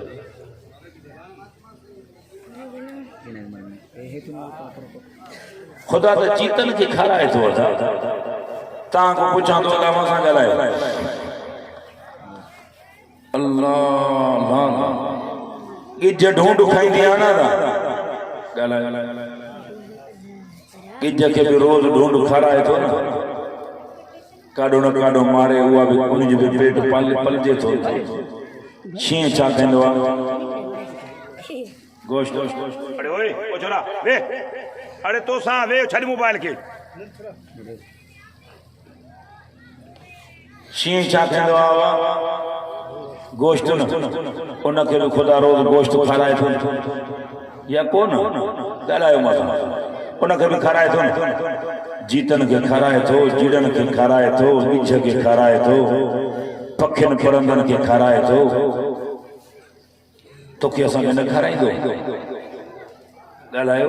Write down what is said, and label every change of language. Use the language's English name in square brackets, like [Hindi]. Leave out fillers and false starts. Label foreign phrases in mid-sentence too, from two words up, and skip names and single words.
[Sindhi] खुदा त चीतन खे खाराए थो तव्हां खां पुछां थो अलाह मां सां ॻाल्हायो अल्लाह गिज ढूंढ खाईंदी आहे न ॻाल्हाए गिज खे बि रोज़ ढूंढ खाराए थो न काॾो न काॾो मारे उहा बि उनजो बि पेट पलजे थो। शींहं छा कंदो आहे गोश्त [Punjabi] अरे ओए ओ छोरा वे अरे तो सा वे छड़ मोबाइल के [Sindhi] शींहं छा कंदो आहे गोश्त न उनखे बि ख़ुदा रोज़ गोश्त खाराए थो या कोन ॻाल्हायो मां उनखे बि खाराए थो न जीतन खे खाराए थो जीड़न खे खाराए थो गिज खे खाराए थो पखियुनि परंदनि खे खाराए थो तोखे असांखे न खाराईंदो ॻाल्हायो।